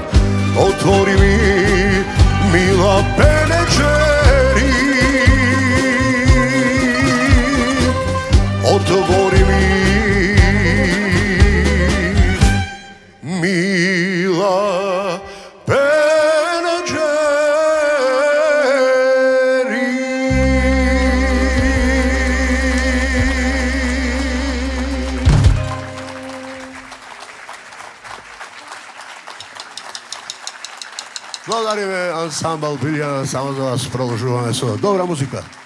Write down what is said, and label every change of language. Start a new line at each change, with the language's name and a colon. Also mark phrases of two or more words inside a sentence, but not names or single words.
Macedonian: Отвори ми, мила пенџери, отвори ми, мила пенџери. Благодариме ансамбл Билјана, само за вас продолжуваме со добра музика.